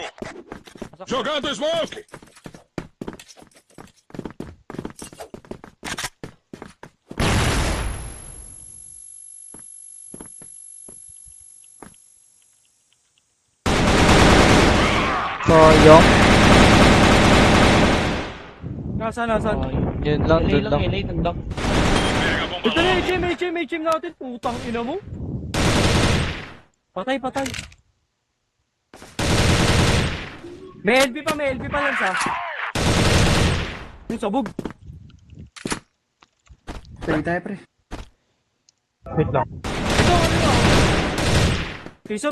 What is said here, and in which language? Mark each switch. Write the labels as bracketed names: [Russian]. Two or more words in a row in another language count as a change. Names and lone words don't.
[Portuguese] Jogando smoke. [Filipino] Sayang. Nasaan? Yun lang, dun lang. [Portuguese] Pega a bomba [Filipino] Ito na, [Portuguese] logo. [Filipino] HM natin. Putang ina mo. Patay. May LP pa lang siya. Yung sabog. Tayo tayo pre. Wait lang. Ito. Piso.